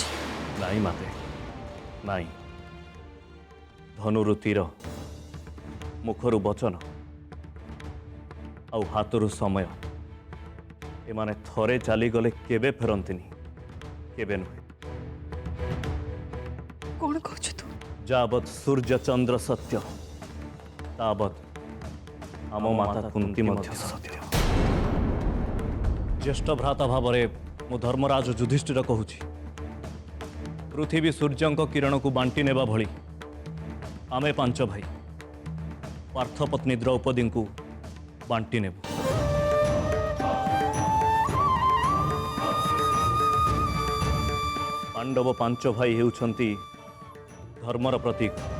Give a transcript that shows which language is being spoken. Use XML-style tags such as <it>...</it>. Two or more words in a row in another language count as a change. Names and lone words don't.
<or>ନାଇ ମାତେ ନାଇ, ଧନୁରୁ ତୀର, ମୁଖରୁ ବଚନ ଆଉ ହାତରୁ ସମୟ ଏମାନେ ଥରେ ଚାଲିଗଲେ କେବେ ଫେରନ୍ତିନି, କେବେ ନୁହେଁ। କଣ କହୁ ତୁ? ଯାବତ ସୂର୍ଯ୍ୟ ଚନ୍ଦ୍ର ସତ୍ୟ ତାବତ ଆମ ମାତା କୁନ୍ତୀ ମଧ୍ୟ ସତ୍ୟ। ଜ୍ୟେଷ୍ଠ ଭ୍ରାତା ଭାବେ ମୁଁ ଧର୍ମରାଜ ଯୁଧିଷ୍ଠିର କହୁଛି, ପୃଥିବୀ ସୂର୍ଯ୍ୟଙ୍କ କିରଣକୁ ବାଣ୍ଟି ନେବା ଭଳି ଆମେ ପାଞ୍ଚ ଭାଇ ପାର୍ଥପତ୍ନୀ ଦ୍ରୌପଦୀକୁ ବାଣ୍ଟି ନେବୁ। ପାଣ୍ଡବ ପାଞ୍ଚ ଭାଇ ହେଉଛନ୍ତି ଧର୍ମର ପ୍ରତୀକ।</or>